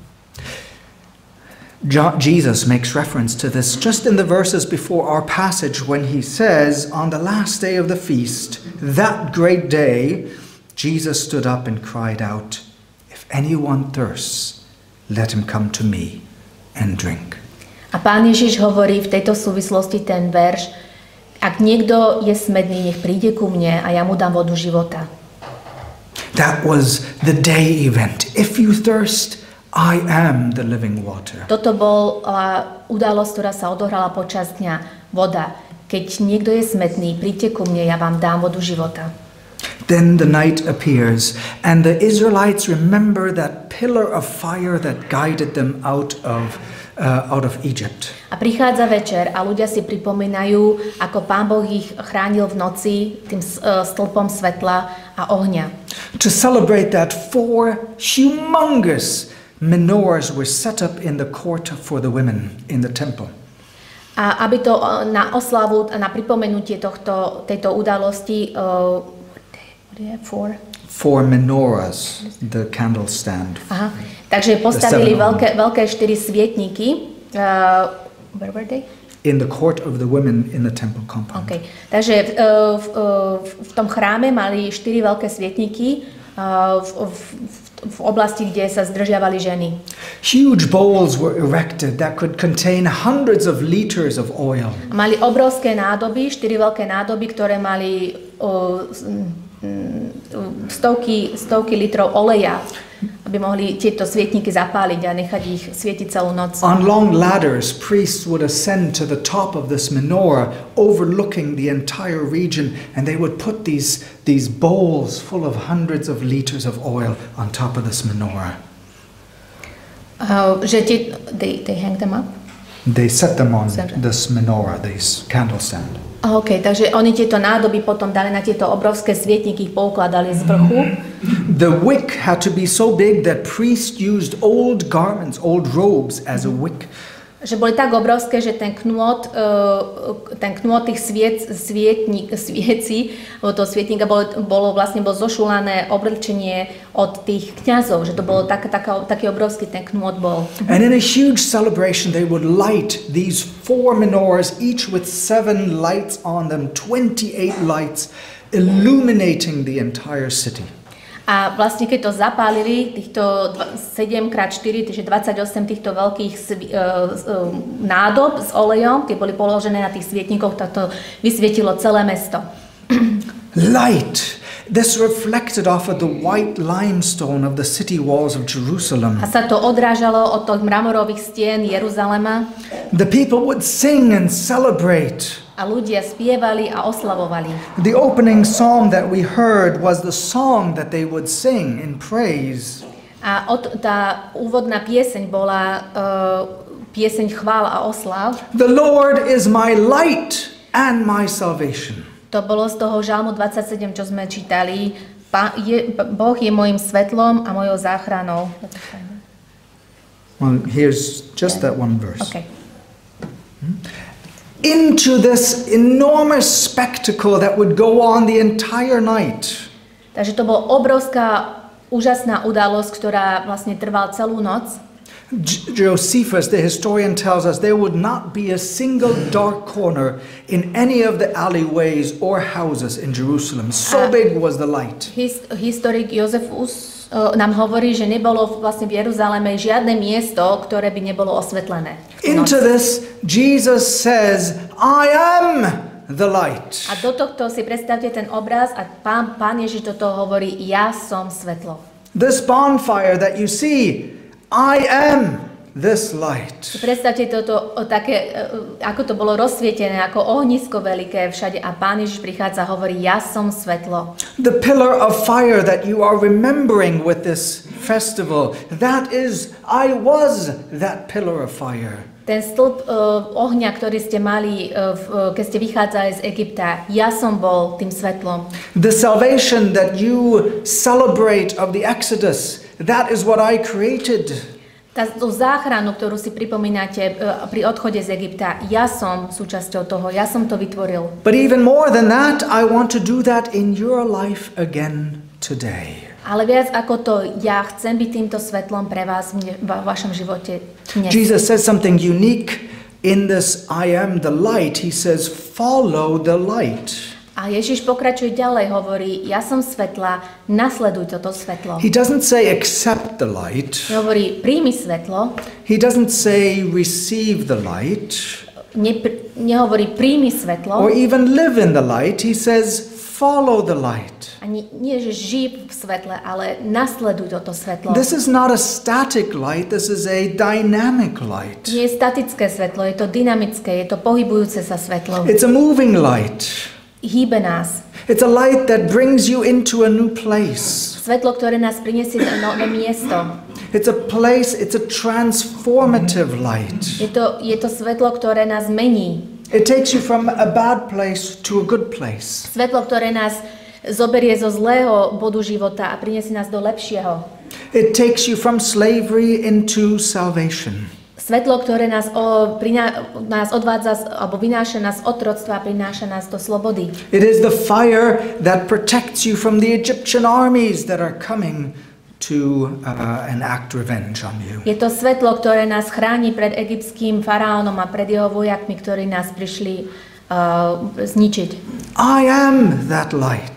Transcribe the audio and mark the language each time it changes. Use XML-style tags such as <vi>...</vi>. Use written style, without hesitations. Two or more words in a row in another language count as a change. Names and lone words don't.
<en>Jesus makes reference to this just in the verses before our passage when he says, on the last day of the feast, that great day, Jesus stood up and cried out, if anyone thirsts, let him come to me and drink.</en> <sk>A Pán Ježiš hovorí v tejto súvislosti ten verš, Ak niekto je smedný, nech príde ku mne a ja mu dám vodu života.</sk> <en>That was the day event. If you thirst, I am the living water.</en> <sk>Toto bola udalosť, ktorá sa odohrala počas dňa. Voda. Keď niekto je smedný, príďte ku mne, ja vám dám vodu života.</sk> <en>Then the night appears, and the Israelites remember that pillar of fire that guided them out of Egypt.</en> <sk>A prichádza večer a ľudia si pripomínajú, ako Pán Boh ich chránil v noci tým stĺpom svetla a ohňa.</sk> <en>To celebrate that, 4 humongous menorahs were set up in the court for the women in the temple.</en> <sk>A aby to na oslavu a na pripomenutie tejto udalosti 4</sk> <en>menorahs, the candle stand.</en> <sk>Aha. Takže postavili veľké 4 svietniky.</sk> <en>Where were they? In the court of the women in the temple compound. Okay.</en> <sk>Takže v tom chráme mali 4 veľké svietniky v oblasti, kde sa zdržiavali ženy.</sk> <en>Huge bowls were erected that could contain hundreds of liters of oil.</en> <sk>Mali obrovské nádoby, 4 veľké nádoby, ktoré mali stovky litrov oleja, aby mohli tieto svietniky zapáliť a nechať ich svietiť celú noc.</sk> <en>On long ladders, priests would ascend to the top of this menorah, overlooking the entire region, and they would put these bowls full of hundreds of liters of oil on top of this menorah. They hang them up? They set them on this menorah, this candle stand.</en> <sk>OK, takže oni tieto nádoby potom dali na tieto obrovské svietniky, ich poukladali z vrchu.</sk> <en>The wick had to be so big that priests used old garments, old robes as a wick.</en> <sk>Že boli tak obrovské, že ten knôt tých sviecí, toho svietnika bolo zošulané oblečenie od tých kňazov, že to bolo taký obrovský ten knôt bol.</sk> <en>And in a huge celebration they would light these 4 menorahs, each with 7 lights on them, 28 lights, illuminating the entire city.</en> <sk>A vlastne keď to zapálili, týchto 7x4, takže 28 týchto veľkých nádob s olejom, tie boli položené na tých svietnikoch, tak to vysvietilo celé mesto.</sk> <en>Light. This reflected off of the white limestone of the city walls of Jerusalem.</en> <sk>A sa to odrážalo od tých mramorových stien Jeruzalema.</sk> <en>The people would sing and celebrate.</en> <sk>A ľudia spievali a oslavovali.</sk> <en>The opening psalm that we heard was the song that they would sing in praise.</en> <sk>A tá úvodná pieseň bola pieseň chvál a oslav.</sk> <en>The Lord is my light and my salvation.</en> <sk>To bolo z toho Žalmu 27, čo sme čítali. Boh je mojím svetlom a mojou záchranou.</sk> <en>Well, here's just that one verse. Okay. Into this enormous spectacle that would go on the entire night.</en> <sk>Takže to bola obrovská, úžasná udalosť, ktorá vlastne trvala celú noc.</sk> <en>Josephus, the historian, tells us there would not be a single dark corner in any of the alleyways or houses in Jerusalem. So big was the light.</en> <sk>Historik Jozefus nám hovorí, že nebolo vlastne v Jeruzaleme žiadne miesto, ktoré by nebolo osvetlené.</sk> <en>Into this, Jesus says, I am the light.</en> <sk>A do tohto si predstavte ten obraz a Pán Ježiš do toho hovorí, ja som svetlo.</sk> <en>This bonfire that you see, I am this light.</en> <sk>Predstavte toto také, ako to bolo rozsvietené, ako ohnisko veľké všade a Pán Ježiš prichádza a hovorí, ja som svetlo.</sk> <en>The pillar of fire that you are remembering with this festival, that is, I was that pillar of fire.</en> <sk>Ten stĺp ohňa, ktorý ste mali, keď ste vychádzali z Egypta, ja som bol tým svetlom.</sk> <en>The salvation that you celebrate of the Exodus, that is what I created.</en> <sk>Tú záchranu, ktorú si pripomínate pri odchode z Egypta, ja som súčasťou toho, ja som to vytvoril.</sk> <en>But even more than that, I want to do that in your life again today.</en> <sk>Ale viac ako to, ja chcem byť týmto svetlom pre vás v vašom živote dnes.</sk> <en>Jesus says something unique in this I am the light. He says, follow the light.</en> <sk>A Ježiš pokračuje ďalej, hovorí, ja som svetla, nasleduj toto svetlo.</sk> <en>He doesn't say accept the light.</en> <sk>Hovorí, príjmi svetlo.</sk> <en>He doesn't say receive the light.</en> <sk>nehovorí príjmi svetlo,</sk> <en>or even live in the light. He says, follow the light.</en> <sk>ani nie, že žij v svetle, ale nasleduj toto svetlo.</sk> <en>This is not a static light, this is a dynamic light.</en> <sk>Nie je statické svetlo, je to dynamické, je to pohybujúce sa svetlo.</sk> <en>It's a moving light.</en> <sk>Hýbe nás.</sk> <en>It's a light that brings you into a new place.</en> <sk>Svetlo, ktoré nás prinesie na nové miesto.</sk> <en>It's a place, it's a transformative light.</en> <sk>Je to svetlo, ktoré nás mení.</sk> <en>It takes you from a bad place to a good place.</en> <sk>Svetlo, ktoré nás zoberie zo zlého bodu života a prinesie nás do lepšieho.</sk> <en>It takes you from slavery into salvation.</en> <sk>Svetlo, ktoré nás odvádza alebo vynáša nás z otroctva a prináša nás do slobody.</sk> <en>It is the fire that protects you from the Egyptian armies that are coming to enact revenge on you.</en> <sk>Je to svetlo, ktoré nás chráni pred egyptským faraónom a pred jeho vojakmi, ktorí nás prišli zničiť.</sk> <en>I am that light.</en>